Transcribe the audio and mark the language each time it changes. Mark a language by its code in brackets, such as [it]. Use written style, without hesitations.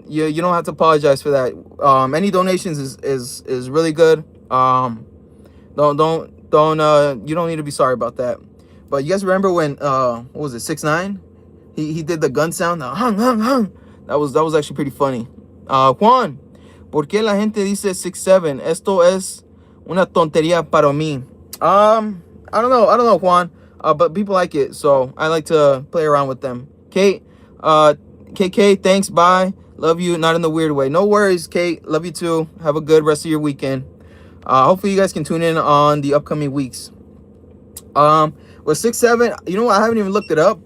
[en] You don't have to apologize for that. Any donations is really good. Don't you don't need to be sorry about that. But you guys remember when what was it, 6ix9ine? He did the gun sound, the hung. That was actually pretty funny. [es] Juan, ¿por qué la gente dice 6'7"? Esto es una tontería para mí. [en] I don't know, Juan. But people like it, so I like to play around with them. Kate, KK, thanks, bye. Love you, not in the weird way. No worries, Kate. Love you too. Have a good rest of your weekend. Hopefully you guys can tune in on the upcoming weeks. With 6'7", you know what? I haven't even looked it up.